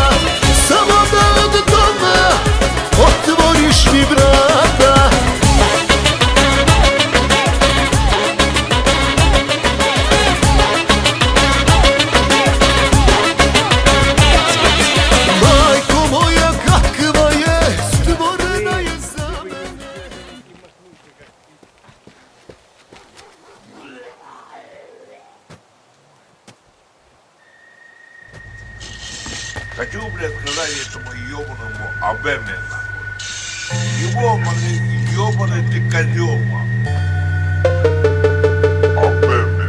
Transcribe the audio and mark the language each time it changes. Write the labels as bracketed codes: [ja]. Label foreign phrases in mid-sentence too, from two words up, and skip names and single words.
[sr] Samo da od doma otvoriš mi vrata. Majko moja kakva je, stvorena je za mene. [ru] Хочу, блядь, сказать этому ебаному Абеме, нахуй. Ебаный ты козёл, нахуй. Абеме.